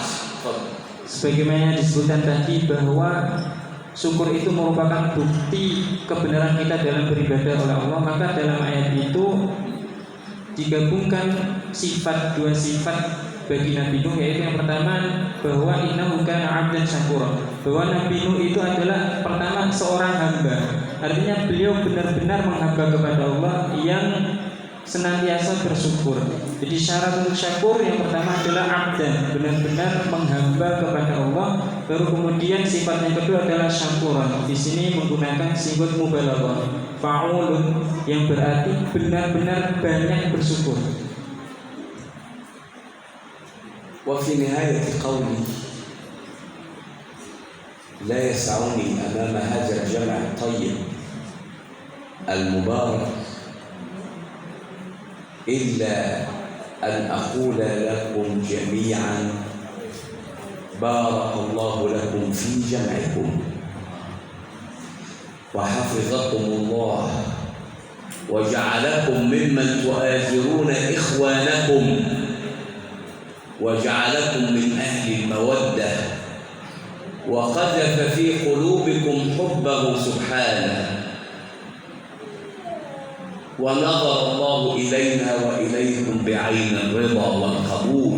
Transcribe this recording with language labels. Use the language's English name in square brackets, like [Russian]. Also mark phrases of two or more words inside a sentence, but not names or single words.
[Indonesian] Sebagaimana disebutkan tadi bahwa syukur itu merupakan bukti kebenaran kita dalam beribadah oleh Allah, maka dalam ayat itu digabungkan dua sifat bagi Nabi Nuh, yaitu yang pertama bahwa [Arabic] إنه كان عبدا شكورا, [Indonesian] bahwa Nabi Nuh itu adalah pertama seorang hamba, artinya beliau benar-benar menghamba kepada Allah yang senantiasa bersyukur. Jadi syarat untuk syakur yang pertama adalah 'abdan, benar-benar menghamba kepada Allah. Baru kemudian sifat yang kedua adalah syakuran. Di sini menggunakan [Arabic] صيغة مبالغة فعول, [Indonesian] yang berarti benar-benar banyak bersyukur. [Arabic] وفي نهاية قولي لا يسعني أمام هذا الجمع الطيب المبارك إلا أن أقول لكم جميعا: بارك الله لكم في جمعكم، وحفظكم الله، وجعلكم ممن تؤازرون إخوانكم، وجعلكم من أهل المودة، وقذف في قلوبكم حبه سبحانه، ونظر الله إلينا وإليكم بعين الرضا والقبول.